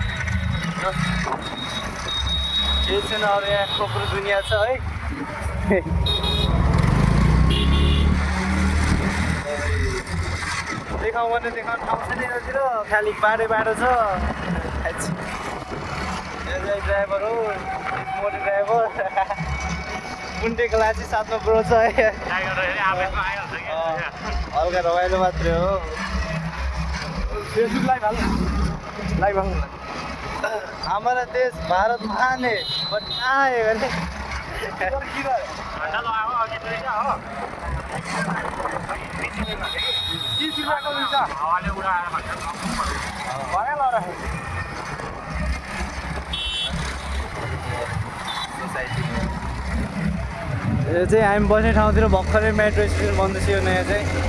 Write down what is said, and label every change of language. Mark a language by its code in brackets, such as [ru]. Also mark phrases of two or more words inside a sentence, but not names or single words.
[ne] केही छैन अरू यहाँ खोप्रो दुनियाँ छ है देखाउँ भने देखाउनु ठाउँ छैन यतातिर खालि बाटो छ ड्राइभर हो मोटे ड्राइभर कुन्टेको लाची साथमा ब्रो छ है हल्का रमाइलो मात्रै हो [en] Facebook live [ne] हाल्नु लाइभ हाल्नु [hi] हमारा देश भारत महान है बट कहाँ है भने [ne] 30 रुपियाँको हुन्छ हावाले उडाएर भएन ल यो चाहिँ हामी बस्ने ठाउँतिर भर्खरै मेट्रो स्टेसन बन्दैछ यो नयाँ चाहिँ